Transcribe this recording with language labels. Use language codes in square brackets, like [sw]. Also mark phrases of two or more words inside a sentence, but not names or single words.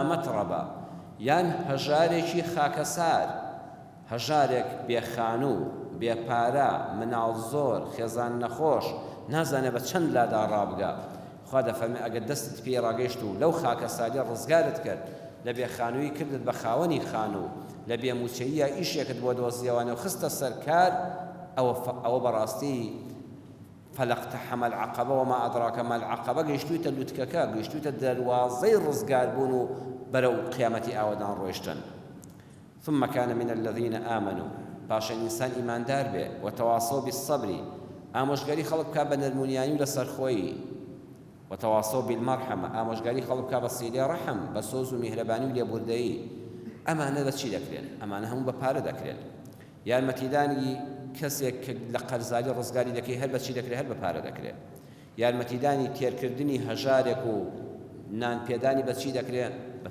[ckb] مەترەبە یان هەژارێکی خاکەسار هەژارێک بێخانوو بێپارە مناڵ زۆر خێزان نەخۆش نازانێ بە چەند لادا ڕابگا خوا دەفەرمێ ئەگەر دەستت پێ ڕاگەیشت و لەو خاکەساری ڕزگارت کرد لە بێخانووی کردت بە خاوەنی خانوو لە بێموچەییە ئیشێکت بۆ دۆزیەوانە و خستە سەرکار ئەوە بەڕاستی [ar] فلقتحم العقبة وما أدراك ما العقبة [ckb] گەیشتوویتە لوتکەکە گەیشتوویتە دەروازەی ڕزگاربوون و بەرەو قیامەتی ئاوەدان ڕۆیشتن [ar] ثم كان من الذين آمنوا [ckb] پاشان ئینسان ئیماندار بێ [ar] وتواصوا بالصبر [ckb] ئامۆژگاری خەڵک بکات بە نەرمونیانی و لە سەرخۆیی [ar] وتواصوا بالمرحمة [ckb] ئامۆژگاری خەڵک بکات بە سیلەی ڕەحم بە سۆز و میهرەبانی و لێبوردەیی ئەمانە بە چی دەکرێن ئەمانە هەموو بە پارە دەکرێن یارمەتیدانی کەسێک لە قەرزاری ڕزگاری دەکەی هەر بە چی دەکرێت هەر بە پارە دەکرێت یارمەتیدانی تێرکردنی هەژارێک و نانپێدانی بە چی دەکرێت بە